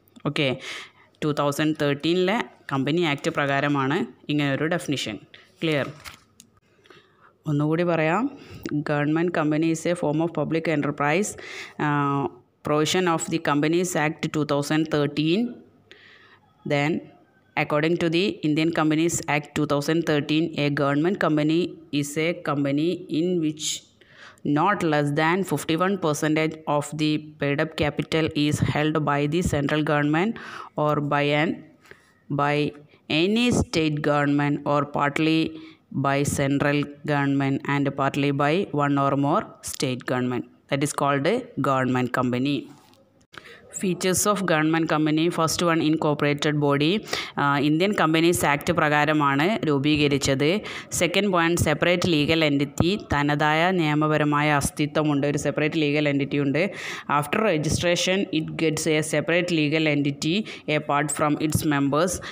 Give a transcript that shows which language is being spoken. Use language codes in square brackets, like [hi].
[ml] Okay, 2013 company act പ്രകാരമാണ് ഇങ്ങനൊരു definition. Clear? ഒന്നുകൂടി പറയാം. [en] Government company is a form of public enterprise, provision of the companies act 2013. Then, according to the Indian Companies Act 2013, a government company is a company in which not less than 51% of the paid up capital is held by the central government or by any state government or partly by central government and partly by one or more state government. That is called a government company. Features of government company. First one, incorporated body. Indian companies act [ml] പ്രകാരമാണ് രൂപീകരിച്ചത്. [en] Second point, separate legal entity. [ml] തനതായ നിയമപരമായ അസ്തിത്വമുണ്ട്, ഒരു [en] separate legal entity [ml] ഉണ്ട്. [en] After registration it gets a separate legal entity apart from its members.